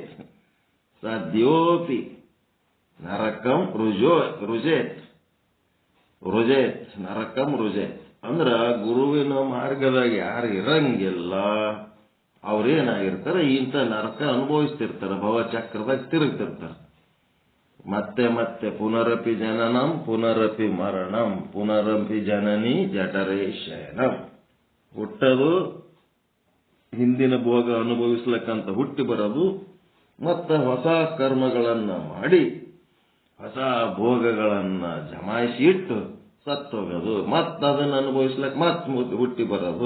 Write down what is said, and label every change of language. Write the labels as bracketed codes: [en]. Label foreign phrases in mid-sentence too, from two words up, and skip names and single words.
[sa] ಸದ್ಯೋಪಿ ನರಕಂ ರುಜೇತ್ ನರಕಂ ರುಜೇತ್ [kn] ಅಂದ್ರ ಗುರುವಿನ ಮಾರ್ಗದಾಗ ಯಾರು ಇರಂಗಿಲ್ಲ ಅವ್ರೇನಾಗಿರ್ತಾರೆ, ಇಂಥ ನರಕ ಅನುಭವಿಸ್ತಿರ್ತಾರೆ, ಭವಚಕ್ರದಾಗ ತಿರುಗ್ತಿರ್ತಾರೆ. ಮತ್ತೆ ಮತ್ತೆ [sa] ಪುನರಪಿ ಜನನಂ ಪುನರಪಿ ಮರಣಂ ಪುನರಪಿ ಜನನಿ ಜಠರೇ ಶಯನಂ. [kn] ಹುಟ್ಟದು, ಹಿಂದಿನ ಭೋಗ ಅನುಭವಿಸ್ಲಕ್ಕಂತ ಹುಟ್ಟಿ ಬರೋದು, ಮತ್ತ ಹೊಸ ಕರ್ಮಗಳನ್ನ ಮಾಡಿ ಹೊಸ ಭೋಗಗಳನ್ನ ಜಮಾಯಿಸಿ ಇಟ್ಟು ಸತ್ತೋಗೋದು, ಮತ್ತ ಅದನ್ನ ಅನುಭವಿಸ್ಲಕ್ ಮತ್ ಹುಟ್ಟಿ ಬರೋದು.